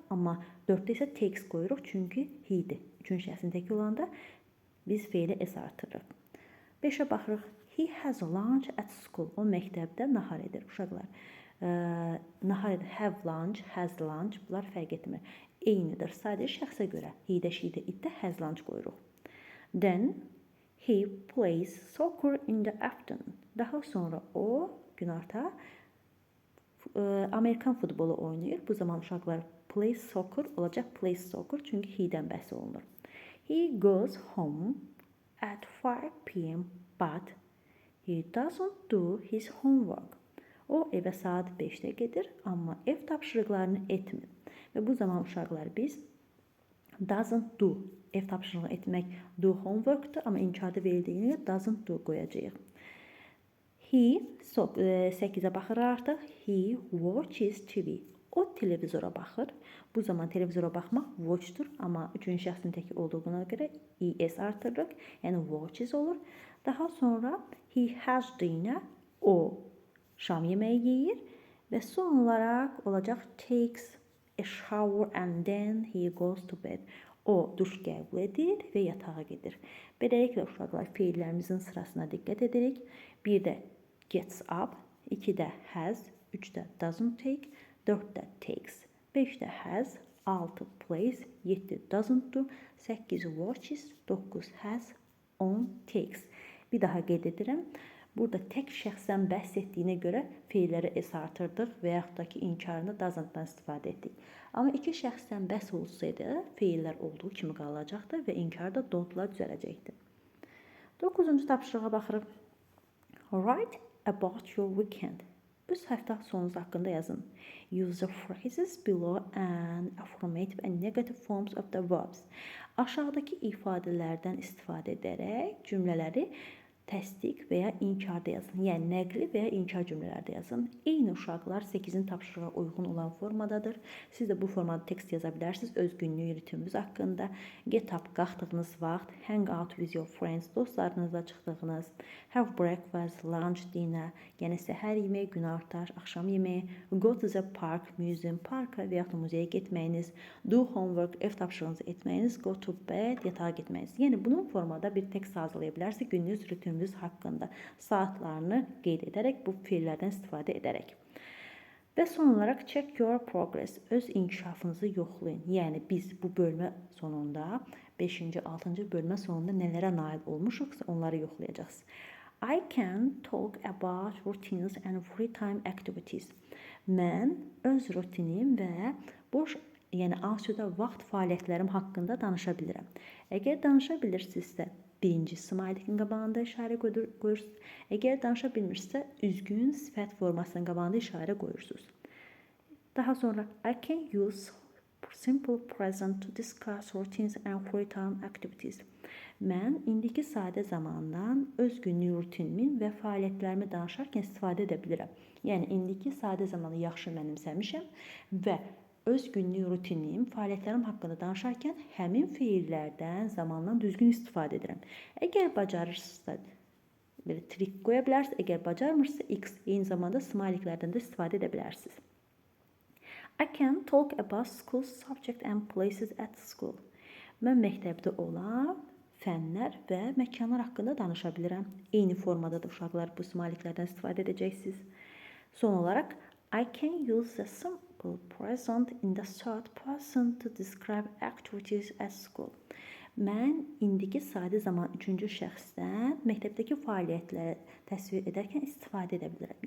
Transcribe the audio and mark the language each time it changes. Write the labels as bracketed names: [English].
[Azerbaijani] Amma 4-də isə takes qoyuruq, çünki he-dir. 3-cü şəxsin təki olanda biz feili s artırırıq. 5-ə baxırıq. [English] He has lunch at school. [Azerbaijani] O məktəbdə nahar edir. Uşaqlar, nahar edir. [English] Have lunch, has lunch. [Azerbaijani] Bunlar fərq etmir. Eynidir. Sadəcə şəxsə görə. He-də, she-də, it-də has lunch qoyuruq. [English] Then he plays soccer in the afternoon. [Azerbaijani] Daha sonra o günorta Amerikan futbolu oynayır. Bu zaman uşaqlar plays soccer olacaq. Plays soccer çünki he-dən bəhs olunur. [English] He goes home at 5 PM but he doesn't do his homework. [Azerbaijani] O evə saat 5-də gedir, amma ev tapşırıqlarını etmir. Və bu zaman uşaqlar biz doesn't do, ev tapşırığı etmək do homework'dur, amma inkarda verildiyini doesn't do qoyacağıq. [English] He, [Azerbaijani] 8-ə baxır artıq. [English] He watches TV. [Azerbaijani] O televizora baxır. Bu zaman televizora baxmaq watch'dur, amma üçüncü şəxsin təki olduğuna görə es artırırıq. Yəni watches olur. Daha sonra [English] he has dinner. [Azerbaijani] O şam yeməyi yeyir və son olaraq olacaq [English] takes a shower and then he goes to bed. [Azerbaijani] O duş qəbul edir və yatağa gedir. Beləliklə uşaqlar feillərimizin sırasına diqqət edirik. 1-də gets up, 2-də has, 3-də doesn't take, 4-də takes, 5-də has, 6 plays, 7 doesn't-dur, 8 watches, 9 has, 10 takes. Bir daha qeyd edirəm. Burada tək şəxsən bəhs etdiyinə görə feilləri es artırdıq və yaxud da ki, inkarında doesn't-dan istifadə etdik. Amma iki şəxsdən bəhs olsaydı, feillər olduğu kimi qalacaqdı və inkarda don't-lar düzələcəkdi. 9-cu tapşırığa baxırıq. [English] Write about your weekend. [Azerbaijani] Öz həftə sonunuz haqqında yazın. [English] Use the phrases below and affirmative and negative forms of the verbs. [Azerbaijani] Aşağıdakı ifadələrdən istifadə edərək cümlələri təsdiq və ya inkarda yazın. Yəni nəqli və ya inkar cümlələrdə yazın. Eyni uşaqlar 8-in tapşırığa uyğun olan formadadır. Siz də bu formada tekst yaza bilərsiniz öz günlük ritminiz haqqında. [English] Get up, [Azerbaijani] qalxdığınız vaxt, [English] hang out with your friends, [Azerbaijani] dostlarınızla çıxdığınız, [English] have breakfast, lunch, dinner, [Azerbaijani] yəni səhər yeməyi, günorta, axşam yeməyi, [English] go to the park, museum, [Azerbaijani] parka və yaxud da muzeyə getməyiniz, [English] do homework, [Azerbaijani] ev tapşırığınızı etməyiniz, [English] go to bed, [Azerbaijani] yatağa getməyiniz. Yəni bunun formada bir tekst hazırlaya bilərsiniz günlük ritminiz haqqında saatlarını qeyd edərək, bu feillərdən istifadə edərək. Və son olaraq [English] check your progress, [Azerbaijani] öz inkişafınızı yoxlayın. Yəni biz bu bölmə sonunda, 5-ci, 6-cı bölmə sonunda nələrə nail olmuşuqsa onları yoxlayacağız. I can talk about routines and free time activities. Mən öz rutinim və boş, yəni asudə vaxt fəaliyyətlərim haqqında danışa bilirəm. Əgər danışa bilirsinizsə, birinci smileykin qabağında işarə qoyursunuz. Əgər danışa bilmirsinizsə, üzgün sifət formasının qabağında işarə qoyursunuz. Daha sonra, [English] I can use simple present to discuss routines and free time activities. [Azerbaijani] Mən indiki sadə zamandan öz günlük rutinimi və fəaliyyətlərimi danışarkən istifadə edə bilirəm. Yəni, indiki sadə zamanı yaxşı mənimsəmişəm və öz günlük rutinim, fəaliyyətlərim haqqında danışarkən həmin feillərdən, zamandan düzgün istifadə edirəm. Əgər bacarırsınızsa, belə trik qoya bilərsiniz. Əgər bacarmırsınızsa, X, eyni zamanda smileylərdən də istifadə edə bilərsiniz. [English] I can talk about school subject and places at school. [Azerbaijani] Mən məktəbdə olan fənlər və məkanlar haqqında danışa bilirəm. Eyni formadadır uşaqlar, bu smileylərdən istifadə edəcəksiniz. Son olaraq, [English] I can use the simple present in the third person to describe activities at school. [Azerbaijani] Mən indiki sadə zaman 3-cü şəxsdən məktəbdəki fəaliyyətləri təsvir edərkən istifadə edə bilirəm.